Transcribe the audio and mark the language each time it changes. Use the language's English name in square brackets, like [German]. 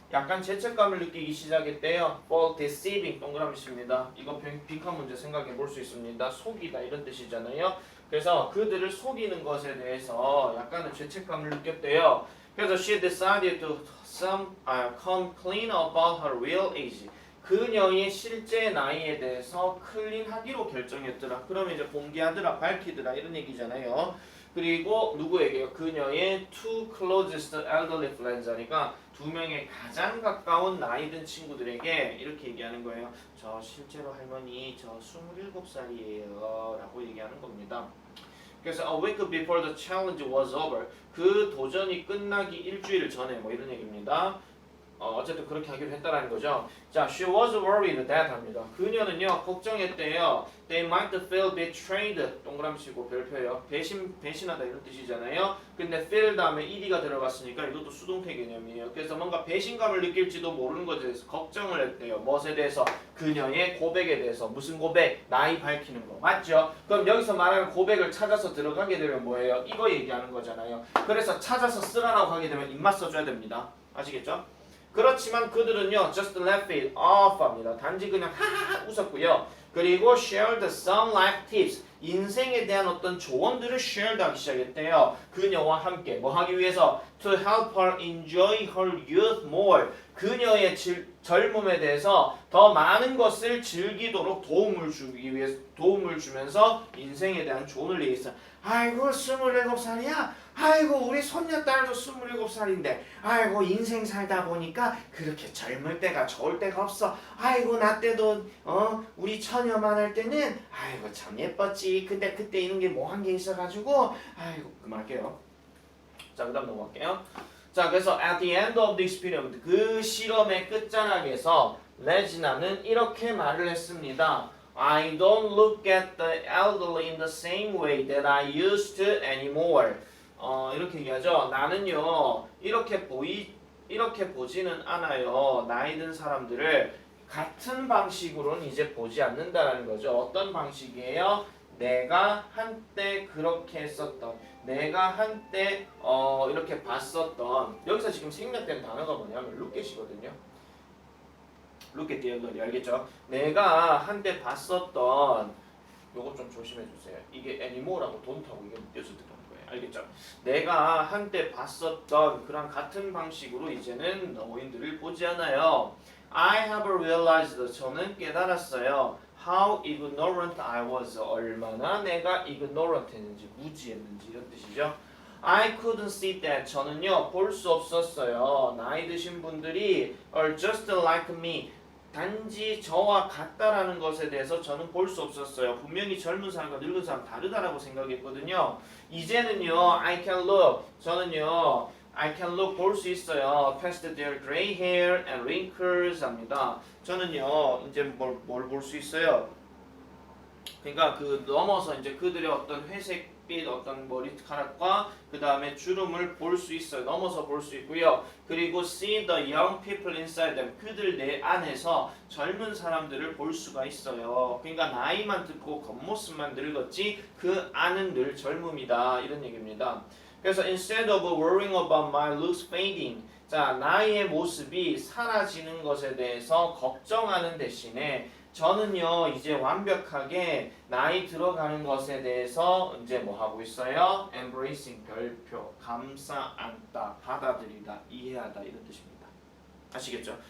[Korean] 약간 죄책감을 느끼기 시작했대요. [English] for deceiving [Korean] 동그라미 씁니다. 이거 빈칸 문제 생각해 볼 수 있습니다. 속이다 이런 뜻이잖아요. 그래서 그들을 속이는 것에 대해서 약간의 죄책감을 느꼈대요. 그래서 [English] she decided to come clean about her real age. [Korean] 그녀의 실제 나이에 대해서 클린하기로 결정했더라. 그러면 이제 공개하더라, 밝히더라 이런 얘기잖아요. 그리고 누구에게요? 그녀의 [English] two closest elderly friends니까 [Korean] 두 명의 가장 가까운 나이 든 친구들에게 이렇게 얘기하는 거예요. 저 실제로 할머니 저 27살이에요 라고 얘기하는 겁니다. 그래서 [English] a week before the challenge was over. [Korean] 그 도전이 끝나기 일주일 전에 뭐 이런 얘기입니다. 어쨌든 그렇게 하기로 했다라는 거죠. [English] 자, she was worried that 합니다. [Korean] 그녀는요 걱정했대요. [English] They might feel betrayed. [Korean] 동그라미 치고 별표예요. 배신하다 이런 뜻이잖아요. 근데 feel 다음에 ed가 들어갔으니까 이것도 수동태 개념이에요. 그래서 뭔가 배신감을 느낄지도 모르는 것에 대해서 걱정을 했대요. 무엇에 대해서? 그녀의 고백에 대해서. 무슨 고백? 나이 밝히는 거. 맞죠? 그럼 여기서 말하는 고백을 찾아서 들어가게 되면 뭐예요? 이거 얘기하는 거잖아요. 그래서 찾아서 쓰라라고 하게 되면 입맛 써줘야 됩니다. 아시겠죠? 그렇지만 그들은요 [English] just laugh it off 합니다. [Korean] 단지 그냥 하하하 웃었고요. [English] 그리고 shared some life tips. [Korean] 인생에 대한 어떤 조언들을 shared 하기 시작했대요. 그녀와 함께 뭐 하기 위해서? [English] To help her enjoy her youth more. [Korean] 그녀의 젊음에 대해서 더 많은 것을 즐기도록 도움을 주면서 인생에 대한 조언을 얘기했어요. 아이고 27살이야? 아이고 우리 손녀딸도 27살인데 아이고 인생 살다 보니까 그렇게 젊을 때가 좋을 때가 없어. 아이고 나 때도 우리 처녀만 할 때는 아이고 참 예뻤지. 근데 그때 이런 게 뭐 한 게 있어가지고 아이고 그만할게요. 자 그다음 넘어갈게요. 자 그래서 [English] at the end of the experiment [Korean] 그 실험의 끝자락에서 레지나는 이렇게 말을 했습니다. [English] I don't look at the elderly in the same way that I used to anymore. [Korean] 이렇게 얘기하죠. 나는요 이렇게 보지는 않아요. 나이 든 사람들을 같은 방식으로는 이제 보지 않는다라는 거죠. 어떤 방식이에요? 내가 한때 그렇게 했었던, 내가 한때 이렇게 봤었던. 여기서 지금 생략된 단어가 뭐냐면 lookat이거든요. [English] look at the elderly [Korean] 알겠죠? 내가 한때 봤었던 요거 좀 조심해 주세요. 이게 anymore하고 don't하고 이게 묶여서 들어가는 거예요. 알겠죠? 내가 한때 봤었던 그런 같은 방식으로 이제는 노인들을 보지 않아요. [English] I have realized [Korean] 저는 깨달았어요. [English] How ignorant I was [Korean] 얼마나 내가 ignorant했는지 무지했는지 이런 뜻이죠. [English] I couldn't see that [Korean] 저는요 볼 수 없었어요. 나이 드신 분들이 [English] are just like me [Korean] 단지 저와 같다라는 것에 대해서 저는 볼 수 없었어요. 분명히 젊은 사람과 늙은 사람 다르다라고 생각했거든요. 이제는요 [English] I can look [Korean] 저는요 [English] I can look [Korean] 볼 수 있어요. [English] Past their gray hair and wrinkles 합니다. [Korean] 저는요 이제 뭘 볼 수 있어요. 그러니까 그 넘어서 이제 그들의 어떤 회색빛 어떤 머리카락과 그 다음에 주름을 볼 수 있어요. 넘어서 볼 수 있고요. [English] 그리고 see the young people inside them. [Korean] 그들 내 안에서 젊은 사람들을 볼 수가 있어요. 그러니까 나이만 듣고 겉모습만 늙었지 그 안은 늘 젊음이다. 이런 얘기입니다. 그래서 [English] instead of worrying about my looks fading. [Korean] 자, 나의 모습이 사라지는 것에 대해서 걱정하는 대신에 저는요 이제 완벽하게 나이 들어가는 것에 대해서 이제 뭐 하고 있어요? embracing 별표 감싸 안다 받아들이다 이해하다 이런 뜻입니다. 아시겠죠?